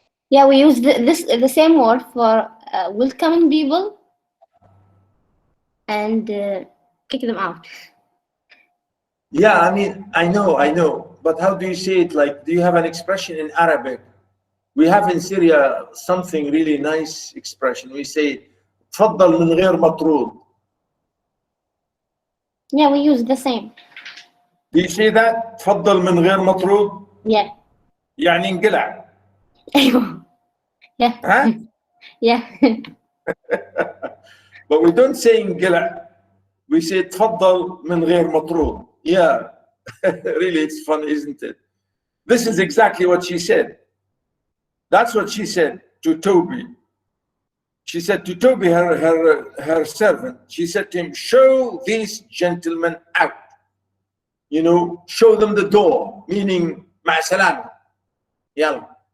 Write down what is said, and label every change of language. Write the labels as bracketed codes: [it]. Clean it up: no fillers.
[en] Yeah, we use the same word for welcoming people and kick them out. Yeah, I mean, I know. But how do you say it? Like, do you have an expression in Arabic? We have in Syria something really nice expression. [ar] We say, تفضل من غير مطرود. [en] Yeah, we use the same. Do you say that? [ar] تفضل من غير مطرود? [en] Yeah. [ar] يعني انقلع. أيوه. [en] Yeah. Huh? Yeah. But we don't say [ar] انقلع. [en] We say [ar] تفضل من غير مطرود. [en] Yeah. Really, it's funny, isn't it? This is exactly what she said. That's what she said to Toby. She said to Toby, her servant, she said to him, show these gentlemen out. You know, show them the door, meaning, [ar] مع السلامة. [en] Yalla.